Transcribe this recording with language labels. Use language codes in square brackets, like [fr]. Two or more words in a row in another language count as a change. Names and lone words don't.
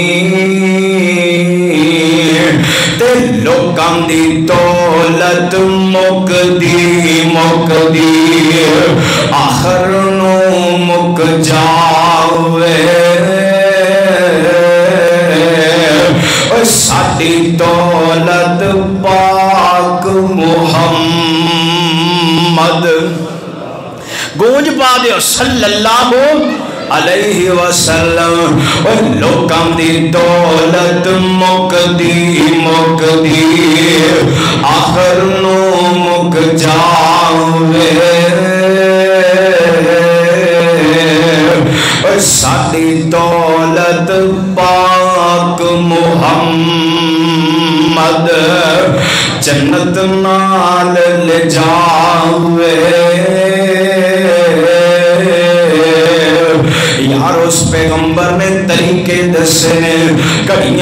[pa] تے لوکاں دی دولت مکدی آخر نوں مک جاوے ساڈی دولت پاک محمد گونج پا دیو [ar] صلى الله عليه وسلم [pa] اور لوکاں دی دولت مکدی آخر نوں مک جاوے ساڈی دولت پاک محمد جنت نال لے جاوے یار اس پیغمبر نے طریقے دسے نے گھڑیاں